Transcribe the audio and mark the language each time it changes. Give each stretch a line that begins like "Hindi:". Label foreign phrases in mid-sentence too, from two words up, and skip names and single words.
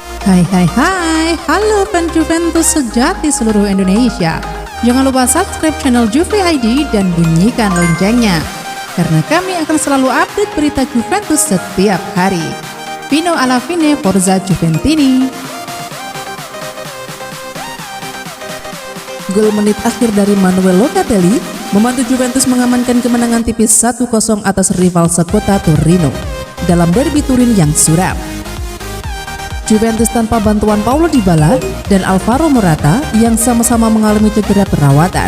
Indonesian: Hai, halo fan Juventus sejati seluruh Indonesia. Jangan lupa subscribe channel Juve ID dan bunyikan loncengnya, karena kami akan selalu update berita Juventus setiap hari.
Italian: Fino alla fine, Forza Juventini.
Indonesian: Gol menit akhir dari Manuel Locatelli membantu Juventus mengamankan kemenangan tipis 1-0 atas rival sekota Torino dalam derby Turin yang suram. Juventus tanpa bantuan Paulo Dybala dan Alvaro Morata yang sama-sama mengalami cedera perawatan.